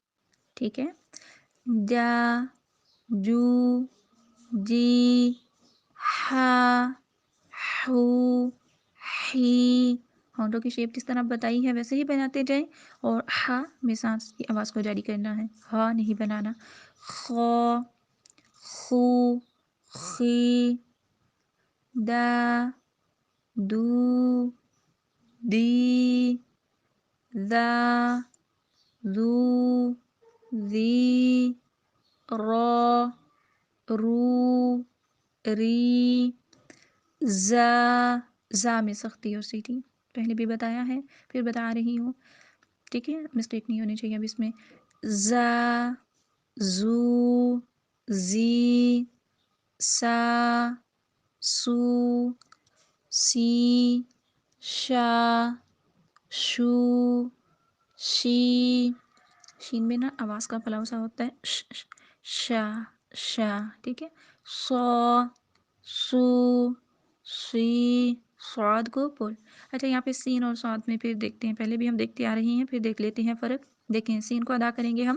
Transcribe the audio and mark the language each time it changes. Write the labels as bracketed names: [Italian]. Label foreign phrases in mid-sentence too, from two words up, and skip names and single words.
[Urdu] ٹھیک ہے. جا، جو، جی، ہا، ہو، ہی. ہونٹوں کی شیپ کس طرح بتائی ہے ویسے ہی بناتے جائیں. اور ہا میں سانس کی آواز کو جاری کرنا ہے، ہا نہیں بنانا. خو، خو، خی، دا، دو، دی، دا، زو، زی، را، رو، ری، زا میں سختی اور سیٹی پہلے بھی بتایا ہے پھر بتا رہی ہوں. ٹھیک ہے، مسٹیک نہیں ہونی چاہیے اب اس میں. زا، زو، زی، سا، سو، سی، شا، شو، شی. شین میں نا آواز کا پھلاؤ سا ہوتا ہے. شا، شا. ٹھیک ہے. سو، سو، سی. سعاد کو پور. اچھا یہاں پہ سین اور سعاد میں پھر دیکھتے ہیں، پہلے بھی ہم دیکھتے آ رہے ہیں پھر دیکھ لیتے ہیں فرق. دیکھیں سین کو ادا کریں گے ہم.